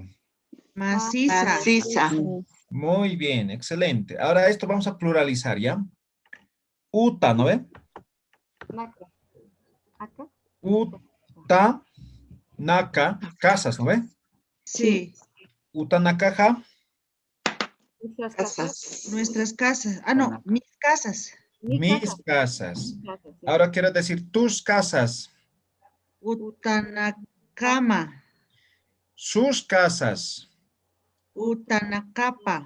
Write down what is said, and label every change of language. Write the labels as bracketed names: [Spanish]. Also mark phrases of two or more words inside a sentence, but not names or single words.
[Spanish] Maciza. Masisa. Muy bien, excelente. Ahora esto vamos a pluralizar, ¿ya? Uta, ¿no ve? [Aymara] Uta, naka, [Spanish] casas, ¿no ve? Sí. [Aymara] Uta, nakaja, [Spanish] Casas. Nuestras casas. Ah, no, mis casas. mis casas. Ahora quiero decir tus casas, Utanakama. sus casas, Utanakapa.